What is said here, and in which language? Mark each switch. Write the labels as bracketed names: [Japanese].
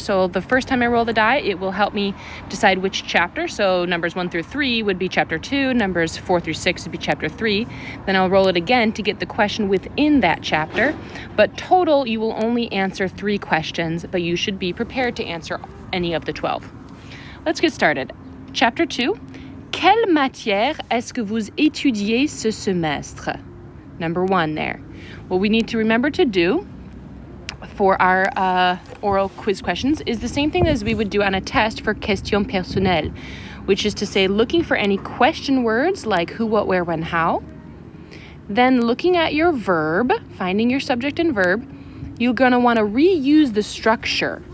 [English] So the first time I roll the die, it will help me decide which chapter. So numbers 1 through 3 would be chapter 2. Numbers 4 through 6 would be chapter 3. Then I'll roll it again to get the question within that chapter. But total, you will only answer 3 questions, but you should be prepared to answer any of the 12. Let's get started. Chapter 2. [French] Quelle matière est-ce que vous étudiez ce semestre? [English] Number 1 there. What we need to remember to do for our oral quiz questions is the same thing as we would do on a test for question personnelle, which is to say looking for any question words like who, what, where, when, how. Then looking at your verb, finding your subject and verb, you're going to want to reuse the structure.